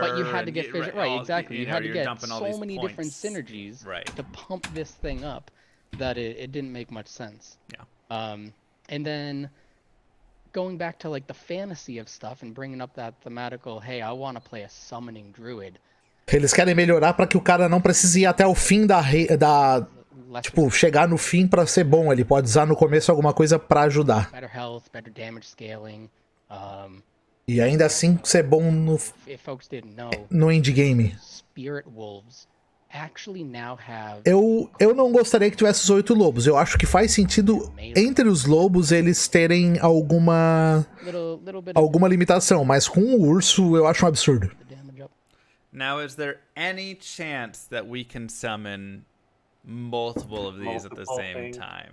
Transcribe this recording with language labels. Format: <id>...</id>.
<en>But you had to get fissure, right? Exactly. You had to get so many different synergies to pump this thing up that it didn't make much sense. Yeah. And then going back to like the fantasy of stuff and bringing up that thematical, hey, I want to play a summoning druid.</en> <pt>Eles querem melhorar pra que o cara não precise ir até o fim da tipo, chegar no fim pra ser bom. Ele pode usar no começo alguma coisa pra ajudar.</pt> <en>Better health, better damage scaling.</en> <pt>E ainda assim ser bom no endgame.</pt> <en>Spirit Wolves actually now have...</en> <pt>Eu não gostaria que tivesse os 8 lobos. Eu acho que faz sentido entre os lobos eles terem alguma limitação, mas com o urso eu acho um absurdo.</pt> <en>Now, is there any chance that we can summon multiple of these at the same time?</en>